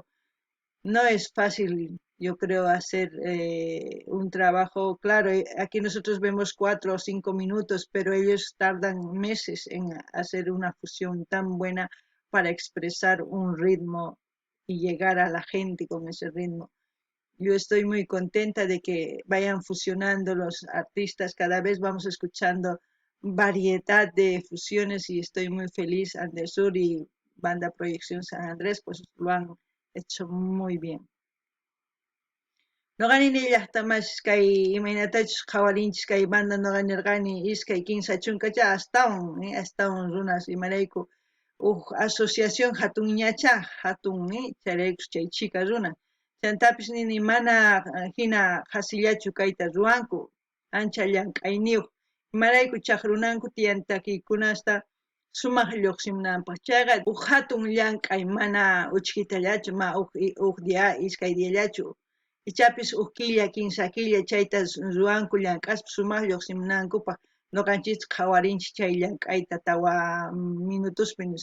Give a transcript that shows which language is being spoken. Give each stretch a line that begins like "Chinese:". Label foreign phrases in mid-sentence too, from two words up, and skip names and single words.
Spanish: No es fácil, yo creo, hacer un trabajo, claro, aquí nosotros vemos 4 o 5 minutos, pero ellos tardan meses en hacer una fusión tan buena para expresar un ritmo y llegar a la gente con ese ritmo. Yo estoy muy contenta de que vayan fusionando los artistas, cada vez vamos escuchando variedad de fusiones y estoy muy feliz. Andesur y Banda Proyección San Andrés pues lo han hecho muy bien.
Quechua: Noqanini llaqtamas kay imaynatachus qhawarinchis kay banda noqanirqani iskay kimsa chunkacha astawan runas imarayku asociación hatunñacha hatun chayraykus chay chika runa chantapis nini mana hina hasillachu kayta ruwanku ancha llank'ayniyuq imarayku chaq runanku tiyan takiykunasta sumaq lluqsimunanpaq chayqa hatun llank'ay mana uchkitallachu dia iskay diallachu ichapis killa kimsa killa chayta ruwanku llank'aspa sumaq lluqsimunankupaq noqanchis qhawarinchis chay llank'ayta tawa minutuspi